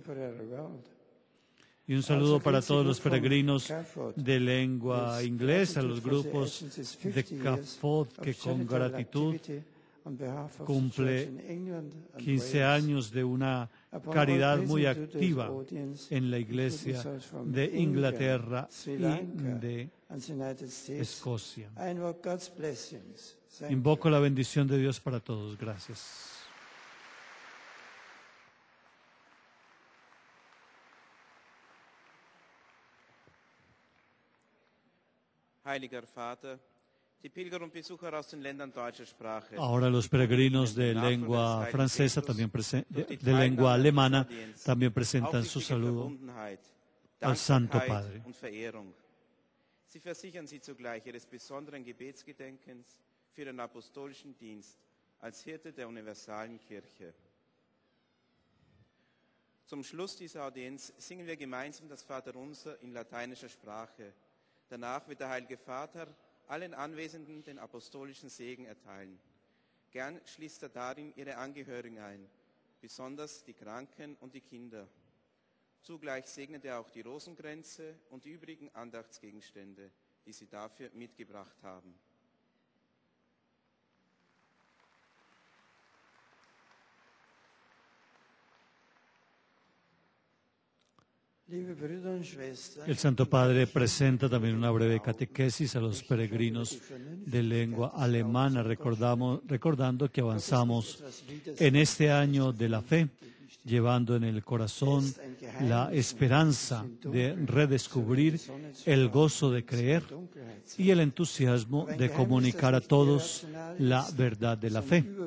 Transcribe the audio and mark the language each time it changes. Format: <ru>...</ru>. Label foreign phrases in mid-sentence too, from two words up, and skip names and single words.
<es>Y un saludo para todos los peregrinos de lengua inglesa, a los grupos de CAFOD que con gratitud cumple 15 años de una caridad muy activa en la Iglesia de Inglaterra y de Escocia. Invoco la bendición de Dios para todos. Gracias.</es> <de>Heiliger Vater, die Pilger und Besucher aus den Ländern deutscher Sprache.</de> <es>Ahora los peregrinos de lengua francesa, también de lengua alemana, también presentan su saludo al Santo Padre.</es> <de>Sie versichern sie zugleich ihres besonderen Gebetsgedenkens für den apostolischen Dienst als Hirte der universalen Kirche. Zum Schluss dieser Audienz singen wir gemeinsam das Vaterunser in lateinischer Sprache. Danach wird der Heilige Vater allen Anwesenden den apostolischen Segen erteilen. Gern schließt darin ihre Angehörigen ein, besonders die Kranken und die Kinder. Zugleich segnet auch die Rosenkränze und die übrigen Andachtsgegenstände, die sie dafür mitgebracht haben.</de> <es>El Santo Padre presenta también una breve catequesis a los peregrinos de lengua alemana, recordando que avanzamos en este año de la fe, llevando en el corazón la esperanza de redescubrir el gozo de creer y el entusiasmo de comunicar a todos la verdad de la fe.</es>